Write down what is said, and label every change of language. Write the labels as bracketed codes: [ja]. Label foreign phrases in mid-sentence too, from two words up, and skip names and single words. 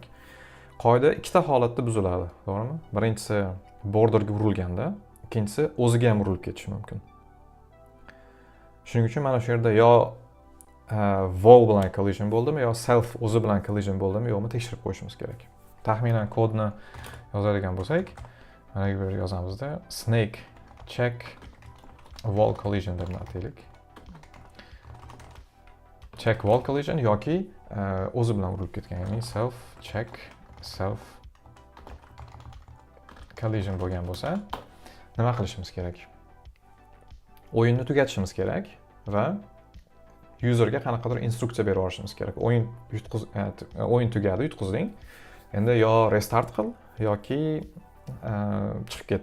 [uz] Qoida ikkita holatda buziladi, to'g'rimi? Birinchisi borderga urilganda, ikkinchisi o'ziga ham urilib ketishi mumkin. Shuning uchun mana shu yerda yo wall bilan collision bo'ldimi, yo self o'zi bilan collision bo'ldimi, yo'qmi tekshirib qo'yishimiz kerak. Taxminan kodni yozadigan bo'lsak, mana bu yerga yozamizda [en] snake check wall collision [uz] deb ataylik. [en] Check wall collision [uz] yoki o'zi bilan urilib ketgan, ya'ni [en] self check self collision [uz] bo'lgan bo'lsa, nima qilishimiz kerak? O'yinni tugatishimiz kerak va userga qanaqadir instruksiya berib yuborishimiz kerak. O'yin tugadi, yutqizding. Endi yo restart qil yoki chiqib ket.